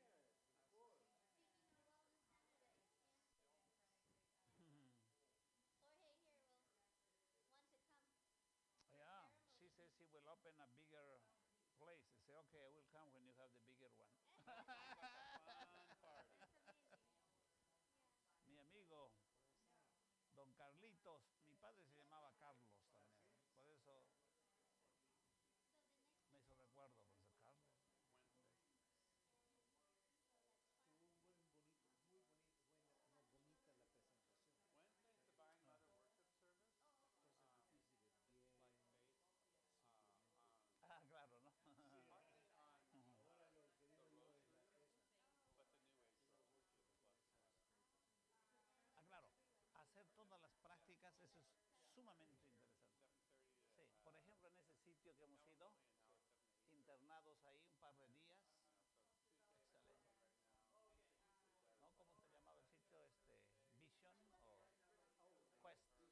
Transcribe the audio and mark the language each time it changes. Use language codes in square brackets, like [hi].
[en] We were just talking, speaking of Wellness Saturdays. Yeah. Jorge here will want to come. Yeah, she says he will open a bigger place. I say, okay, I will come when you have the bigger one. Fun party. It's amazing. Yeah. [es] Mi amigo, don Carlitos, mi padre se llamaba Carlos también. Por eso [en] So the next [es] me hizo recuerdo, por eso Carlos. [en] Wednesday is Divine Mother Worship Service. Like faith. [es] Ah, claro, ¿no? [en] Partly on the rosary, but the New Age rosary is plus. [es] Ah, claro. Hacer todas las prácticas, eso es sumamente interesante. [en] 7:30 [es] Sí, por ejemplo, en ese sitio que hemos ido, internados ahí un par de días. Excelente. ¿No? ¿Cómo se llamaba el sitio? Vision o Quest.